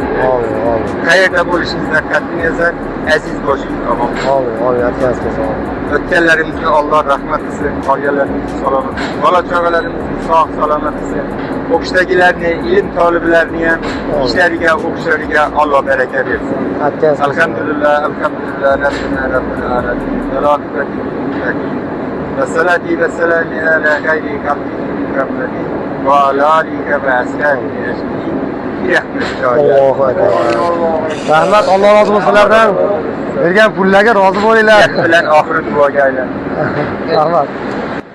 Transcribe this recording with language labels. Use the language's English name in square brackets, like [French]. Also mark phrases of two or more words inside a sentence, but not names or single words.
[Uzbek] Qayerda bo'lishingizdan qat'iy nazar aziz bo'lishingiz tamom. O'tganlarimizga Alloh rahmat qilsin, qolganlarimizni salomat qilsin, bola-chaqalarimizni sog' salomat qilsin. O'qishdagilarni, ilm toliblarini ham ishlariga, o'qishlariga Alloh baraka bersin. [Arabic] الحمد لله، الحمد لله، رب العالمين. والصلاة والسلام على خير خلق محمد وعلى آله وأصحابه أجمعين برحمتك يا [Uzbek] Rahmat, Alloh rozi bo'lsin sizlardan. Bergan pullarga rozi bo'linglar. bilan oxiri duoga aylan. Rahmat.